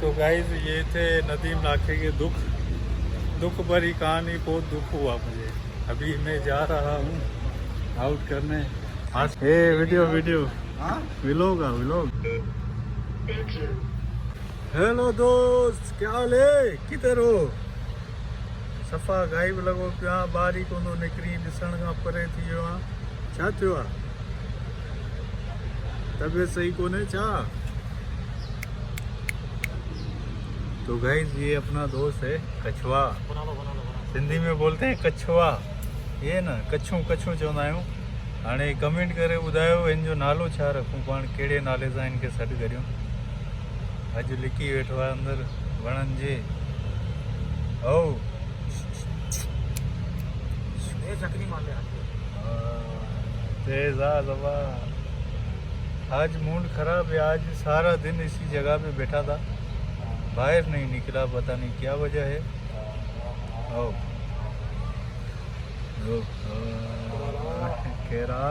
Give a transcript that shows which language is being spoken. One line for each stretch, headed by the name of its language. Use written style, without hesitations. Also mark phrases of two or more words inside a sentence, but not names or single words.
Urdu: تو گائز یہ تھے ندیم لاکھے کے دکھ بھری کہانی. بہت دکھ ہوا مجھے. ابھی میں جا رہا ہوں آؤٹ کرنے.
English: hey video vlog.
Urdu: ہیلو دوست، کیا حال ہے؟ کدھر ہو?
Sindhi: सफ़ा गायब लॻो पिया, ॿारी कोन थो निकिरी, ॾिसण खां परे थी वियो आहे। छा थियो आहे? तबियत सही कोन्हे छा?
Urdu: تو گائز یہ اپنا دوست ہے کچھوا، سندھی میں بولتے ہیں کچھوا.
Sindhi: ये ना कच्छू चवंदा आहियूं। हाणे कमेंट करे ॿुधायो इन जो नालो छा रखूं, पाण कहिड़े नाले सां इनखे सॾु करियूं। अॼु लिकी वेठो आहे अंदरि वणनि जे। ओ तेज आ।
Urdu: آج موڈ خراب ہے، آج سارا دن اسی جگہ پہ بیٹھا تھا، باہر نہیں نکلا. پتا نہیں کیا وجہ ہے۔ او کہہ رہا.